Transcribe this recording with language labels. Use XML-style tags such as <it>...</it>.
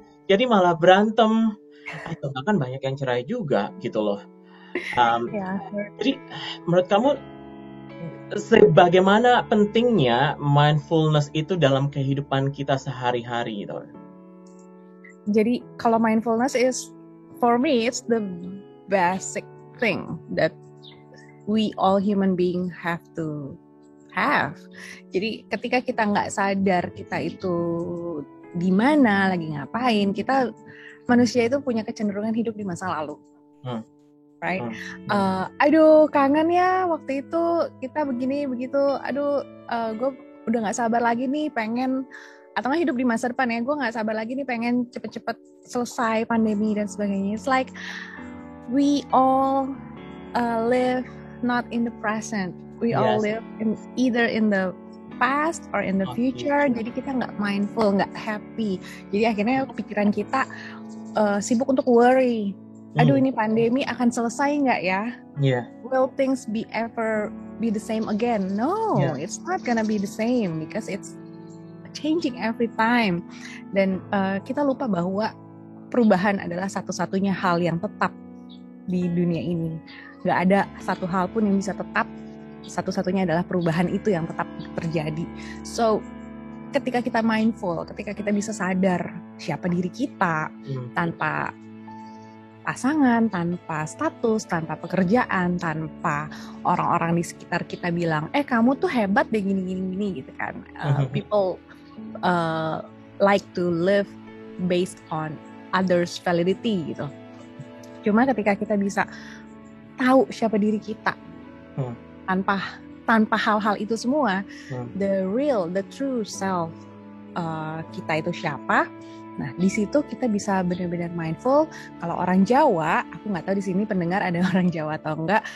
<id>Jadi malah berantem atau bahkan banyak yang cerai juga gitu loh. Jadi menurut kamu sebagaimana pentingnya mindfulness itu dalam kehidupan kita sehari-hari gitu? Jadi kalau</id> <en>mindfulness is, for me, it's the basic thing that we all human being have to have.</en> <id>Jadi ketika kita nggak sadar kita itu di mana, lagi ngapain, kita manusia itu punya kecenderungan hidup di masa lalu.</id> <en>Right?</en> <id>Aduh kangen ya waktu itu kita begini begitu. Aduh gue udah nggak sabar lagi nih pengen, atau nggak hidup di masa depan ya, gue nggak sabar lagi nih pengen cepet-cepet selesai pandemi dan sebagainya.</id> <en>It's like we all live not in the present. We all live either in the past or in the future.</en> <id>Jadi kita nggak mindful, nggak happy. Jadi akhirnya pikiran kita sibuk untuk worry. Aduh ini pandemi akan selesai nggak ya?</id> <en>Will things ever be the same again? No, it's not gonna be the same because it's changing every time.</en> <id>Dan kita lupa bahwa perubahan adalah satu-satunya hal yang tetap di dunia ini. Nggak ada satu hal pun yang bisa tetap. Satu-satunya adalah perubahan itu yang tetap terjadi. So ketika kita mindful, ketika kita bisa sadar siapa diri kita tanpa pasangan, tanpa status, tanpa pekerjaan, tanpa orang-orang di sekitar kita bilang, kamu tuh hebat deh gini gitu kan.</id> <en>People like to live based on others' validity gitu.</en> <id>Cuma ketika kita bisa tahu siapa diri kita, tanpa hal-hal itu semua,</id> <en>the true self</en> <id>kita itu siapa. Nah, di situ kita bisa benar-benar mindful. Kalau orang Jawa, aku nggak tahu di sini pendengar ada orang Jawa atau enggak.</id>